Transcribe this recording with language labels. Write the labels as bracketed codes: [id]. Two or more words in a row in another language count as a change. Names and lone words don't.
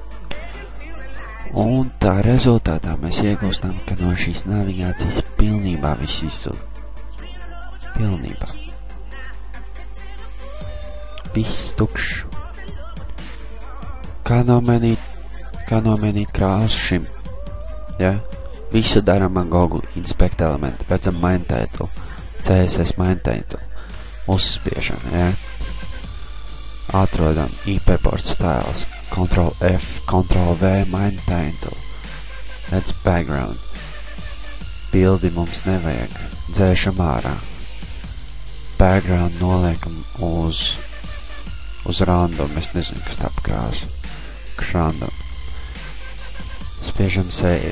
[lv] Un tā rezultātā mēs iegūstam, ka no šīs navigācijas pilnībā viss izzūd. Pilnībā. Viss tukšs. Kā nomainīt krāsu šim? Ja? Visu daram ar Google Inspect elementu. [en] Redzam main title. CSS main title. [lv] Uzspiežam, ja? Atrodam IP board styles. [en] Ctrl F, Ctrl V, main title. [lv] Redz background. Bildi mums nevajag. Dzēšam ārā. Background noliekam uz random. Es nezinu, kas tā pa krāsu. Random. Spiežam save.